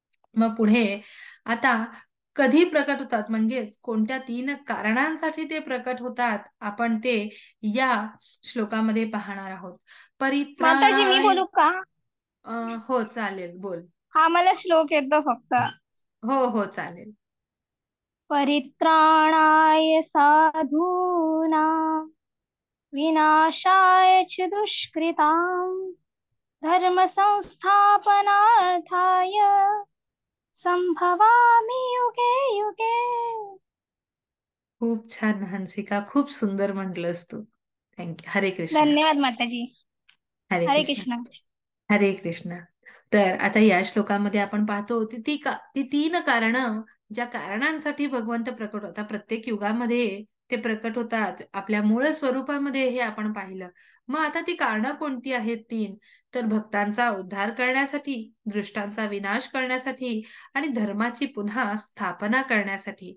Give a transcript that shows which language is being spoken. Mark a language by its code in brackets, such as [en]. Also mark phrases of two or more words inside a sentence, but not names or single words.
[mr] मग पुढे आता कधी प्रकट होतात म्हणजेच कोणत्या 3 कारणांसाठी ते प्रकट होतात, आपण ते या श्लोकामध्ये पाहणार आहोत. माताजी मी परित्राणाय बोलू का? हो चालेल, बोल. हा मला श्लोक येतो फक्त. हो, हो, चालेल. [sa] परित्राणाय साधूनां विनाशाय च दुष्कृतां धर्म संस्थापनार्थाय संभवामि युगे युगे. [mr] खूप छान हंसिका, खूप सुंदर म्हटलंस तू. [en] thank you. [mr] हरे कृष्ण. धन्यवाद माताजी. हरे हरे कृष्ण. कृष्ण. हरे कृष्ण. तर आता या श्लोकामध्ये आपण पाहतो ती 3 कारणं, ज्या कारणांसाठी भगवंत प्रकट होतात. प्रत्येक युगामध्ये ते प्रकट होतात. आपल्या मूळ स्वरूपामध्ये हे आपण पाहिलं. मग आता ती कारणं कोणती आहेत 3? तर भक्तांचा उद्धार करण्यासाठी, दृष्टांचा विनाश करण्यासाठी आणि धर्माची पुन्हा स्थापना करण्यासाठी.